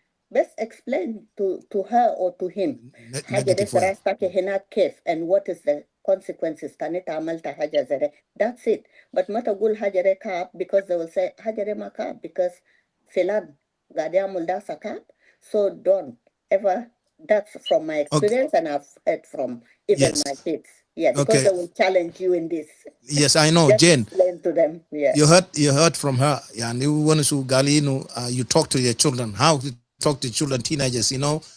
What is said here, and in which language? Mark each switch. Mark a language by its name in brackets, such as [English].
[English] best explain to her or to him [Arabic] حاجة دي سرعتك هنا كيف [English] and what is the consequences [Arabic] كانت عملت حاجة زي ده. [English] That's it. [Arabic] But ما تقول حاجة دي كاب because [English] they will say [Arabic] حاجة دي ما كاب because فلان قاعد يعمل ده كاب. [English] So don't ever. That's from my experience, and I've heard from even my kids. Yeah, because they will challenge you in this. Yes, I know, Just Jane. explain to them. Yeah. You heard from her. Yeah, and you talk to your children. How to talk to children, teenagers, you know.